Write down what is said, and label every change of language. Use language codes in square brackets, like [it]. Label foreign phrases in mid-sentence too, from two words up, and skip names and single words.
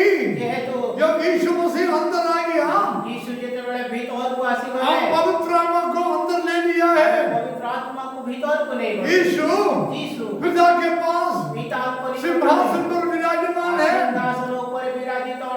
[or] ଯେହେତୁ [hi] जब यीशु मसीह अंदर आ गया, [or] ଯୀଶୁ ଯେତେବେଳେ ଭିତରକୁ ଆସିଗଲେ [hi] आप पवित्र आत्मा को अंदर ले लिया है। [or] ପବିତ୍ର ଆତ୍ମାକୁ ଭିତରକୁ ନେଇଗଲେ। [hi] यीशु [or] ଯୀଶୁ [hi] पिता के पास [or] ପିତା ଉପରେ [hi] सिंहासन पर विराजमान है। [or] ସିଂହାସନ ଉପରେ ବିରାଜ